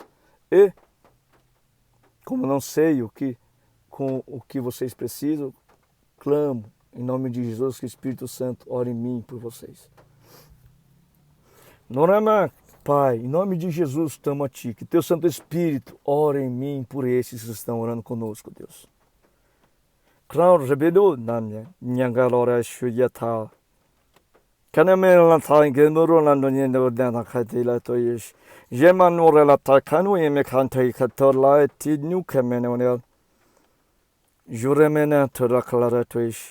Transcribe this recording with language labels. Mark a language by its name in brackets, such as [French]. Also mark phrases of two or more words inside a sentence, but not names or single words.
[Portuguese] E, como não sei com o que vocês precisam, clamo em nome de Jesus que o Espírito Santo ore em mim por vocês. Norama, Pai, em nome de Jesus, estamos a Ti. Que Teu Santo Espírito ore em mim por esses que estão orando conosco, Deus. Claro, rebedo, namne, nyangalora shuyata. Kanamela tangue nurulando nyendo dana katila toyish. Jeman urela takanu yemekantai katorla ti nukemenonel. Juremena turaklara toyish.